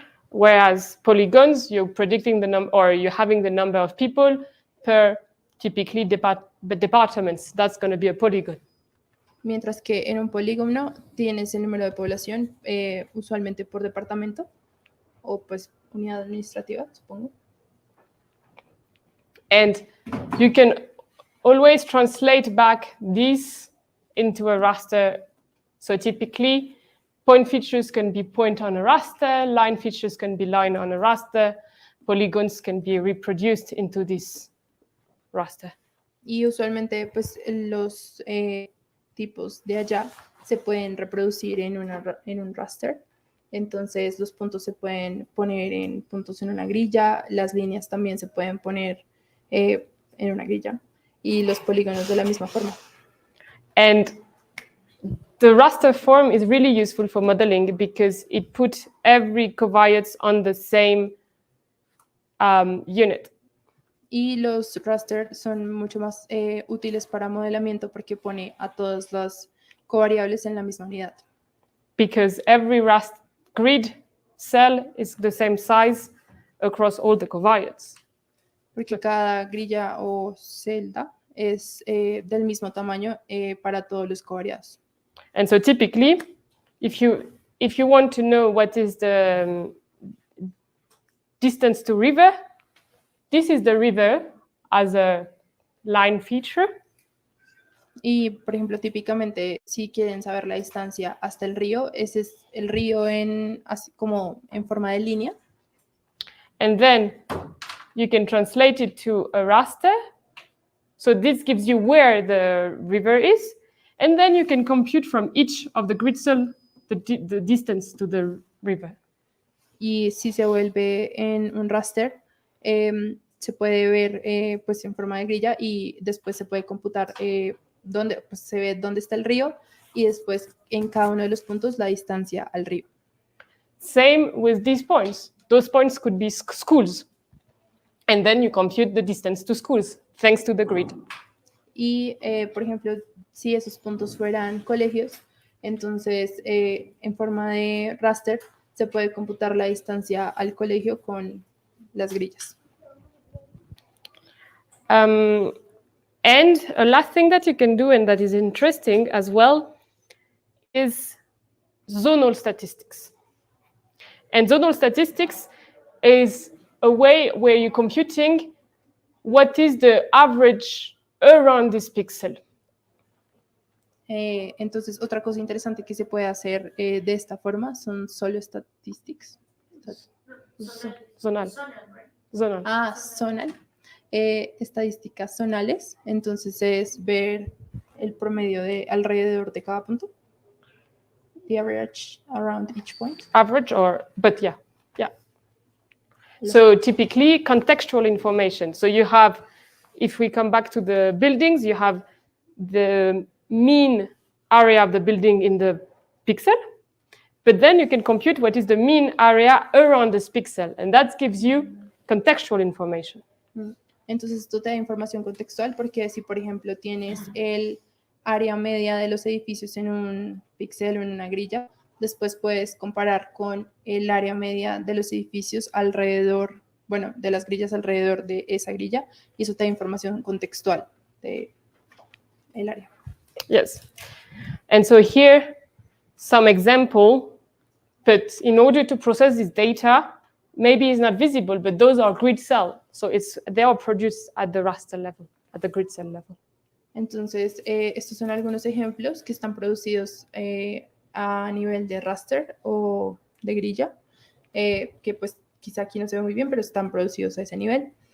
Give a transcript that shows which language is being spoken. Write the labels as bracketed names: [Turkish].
[English] Whereas polygons, you're predicting the number, or you're having the number of people per typically departments. That's going to be a polygon. [Spanish] Mientras que en un polígono tienes el número de población usualmente por departamento o pues unidad administrativa, supongo. [English] And you can always translate back this into a raster. So typically, point features can be point on a raster, line features can be line on a raster, polygons can be reproduced into this raster. [Spanish] Y usualmente pues los tipos de allá se pueden reproducir en un raster. Entonces los puntos se pueden poner en puntos en una grilla, las líneas también se pueden poner en una grilla y los polígonos de la misma forma. [English] And the raster form is really useful for modeling because it puts every covariates on the same unit. [Spanish] Y los raster son mucho más útiles para modelamiento porque pone a todas las covariables en la misma unidad. [English] Because every grid cell is the same size across all the covariates. [Spanish] Porque cada grilla o celda es del mismo tamaño para todos los covariados. [English] And so typically, if you want to know what is the distance to river, this is the river as a line feature. [Spanish] Y, por ejemplo, típicamente, si quieren saber la distancia hasta el río, ese es el río como en forma de línea. [English] And then you can translate it to a raster. So this gives you where the river is. And then you can compute from each of the grid cell the distance to the river. [Spanish] Y si se vuelve en un raster, se puede ver pues en forma de grilla y después se puede computar donde pues, se ve dónde está el río y después en cada uno de los puntos la distancia al río. [English] Same with these points. Those points could be schools. And then you compute the distance to schools, thanks to the grid. [Spanish] Y, por ejemplo, si esos puntos fueran colegios, entonces en forma de raster se puede computar la distancia al colegio con las grillas. [English] And a last thing that you can do, and that is interesting as well, is zonal statistics. And zonal statistics is a way where you're computing what is the average around this pixel. [Spanish] Entonces, otra cosa interesante que se puede hacer de esta forma son solo statistics. [English] Zonal. Zonal. [Spanish] Ah, zonal. Estadísticas zonales. Entonces es ver el promedio de alrededor de cada punto. [English] The average around each point. Average but yeah. So typically contextual information. So you have, if we come back to the buildings, you have the mean area of the building in the pixel, but then you can compute what is the mean area around this pixel, and that gives you contextual information. [Spanish] Entonces esto te da información contextual porque si, por ejemplo, tienes el área media de los edificios en un píxel o en una grilla, después puedes comparar con el área media de los edificios alrededor, bueno, de las grillas alrededor de esa grilla, y eso te da información contextual de el área. [English] Yes. And so here, some example, but in order to process this data, maybe it's not visible, but those are grid cell. So they are produced at the raster level, at the grid cell level. [Spanish] Entonces, estos son algunos ejemplos que están producidos a nivel de raster o de grilla, que pues quizá aquí no se ve muy bien, pero están producidos a ese nivel.